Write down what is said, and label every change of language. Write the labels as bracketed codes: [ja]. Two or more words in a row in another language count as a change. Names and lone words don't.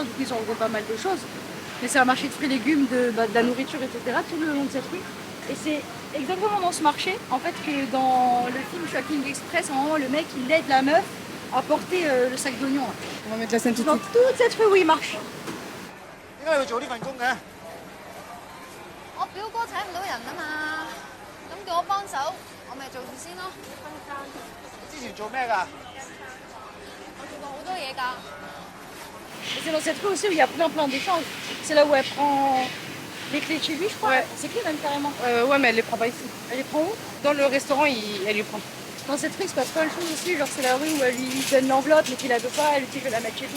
[fr] Du coup, ils ont regroupé pas mal de choses. Mais c'est un marché de fruits et légumes, de la nourriture, etc. tout le long de cette rue. Et c'est exactement dans ce marché, en fait, que dans le film Shopping Express, à un moment, le mec, il aide la meuf à porter le sac d'oignons. On va mettre la scène tout de Dans suite. toute cette rue où il marche. [yue] 點解你會做呢份工嘅？我表哥請唔到人啊嘛，咁叫我幫手，我咪做住先咯。之前做咩㗎？我做過好多嘢㗎。 [fr] Et c'est dans cette rue aussi où il y a plein d'échanges. C'est là où elle prend les clés de chez lui, je crois. Ouais. C'est clés même carrément. Ouais, mais elle les prend pas ici. Elle les prend où? Dans le restaurant, elle les prend. Dans cette rue, il se passe plein de choses aussi. Genre, c'est la rue où elle lui donne l'enveloppe, mais qu'il la veut pas. Elle lui dit, je vais la mettre chez toi.